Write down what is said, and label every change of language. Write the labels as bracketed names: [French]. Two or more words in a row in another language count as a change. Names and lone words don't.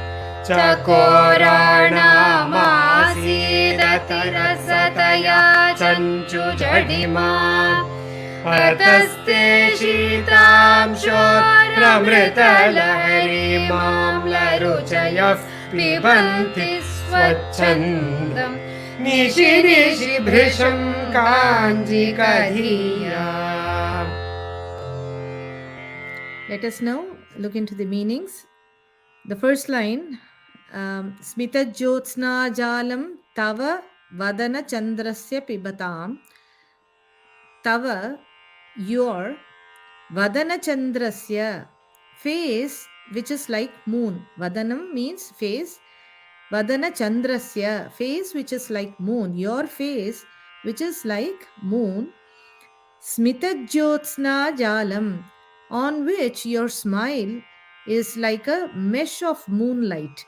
[Sanskrit] चकोराणामासीदतिरसतया चञ्चुजडिमा अतस्ते शीतांशोरमृतलहरीमाम्लरुचयः पिबन्ति स्वच्छन्दं निशिनिशि भृशं काञ्जिकधिया. [English] Let us now look into the meanings. The first line, [Sanskrit] स्मितज्योत्स्नाजालं तव वदनचन्द्रस्य पिबतां. [English] Tava, your, vadanacandrasya, face which is like moon. Vadanam means face. Vadanachandrasya, face which is like moon. Your face which is like moon. Smitajyotsnājālaṃ, on which your smile is like a mesh of moonlight.